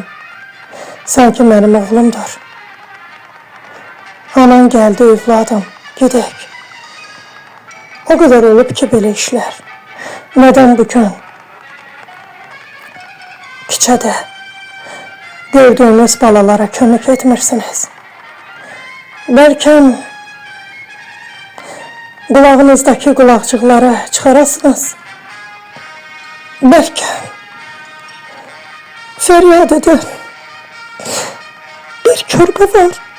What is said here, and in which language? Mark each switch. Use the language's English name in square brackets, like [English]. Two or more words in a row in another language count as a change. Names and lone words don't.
[Azerbaijani] Sanki mənim oğlumdur. Anan gəldi, evladım, gedək. [Turkish] O kadar [Azerbaijani] olub ki belə işlər. Neden bugün küçədə gördüğünüz balalara kömək etmirsiniz? [Turkish] Belki kulağınızdaki kulakçıkları çıkarasınız. Belki feryat eden bir körpe var.